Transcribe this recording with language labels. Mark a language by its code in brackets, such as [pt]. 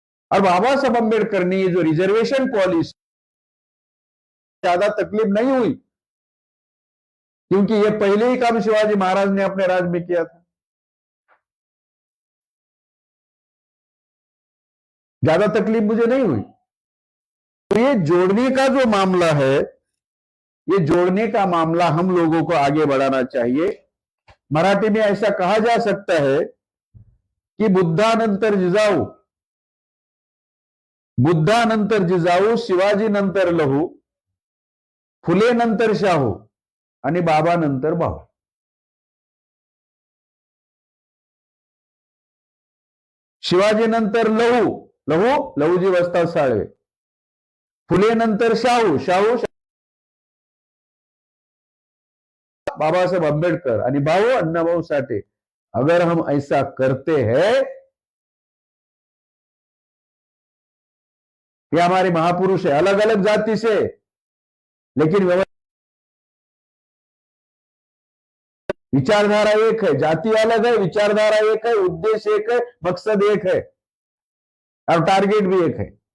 [hi] और बाबा साहब अम्बेडकर ने ये जो रिजर्वेशन पॉलिसी, ज्यादा तकलीफ नहीं हुई क्योंकि ये पहले ही काम शिवाजी महाराज ने अपने राज में किया था। ज्यादा तकलीफ मुझे नहीं हुई। तो ये जोड़ने का जो मामला है, ये जोड़ने का मामला हम लोगों को आगे बढ़ाना चाहिए। मराठी में ऐसा कहा जा सकता है कि [mr] बुद्धानंतर जिजाऊ, बुद्धानंतर जिजाऊ, शिवाजी नंतर लहू, फुले नंतर शाहू आणि बाबा नंतर भाऊ। शिवाजी नंतर लहूजी वस्ताद साळवे, फुले नंतर शाहू बाबा साहब अम्बेडकर आणि भाऊ अण्णाभाऊ साठे। [hi] अगर हम ऐसा करते हैं, ये हमारे महापुरुष है, अलग अलग जाति से, लेकिन विचारधारा एक है, जाति अलग है, विचारधारा एक है, उद्देश्य एक है, मकसद एक है और टारगेट भी एक है,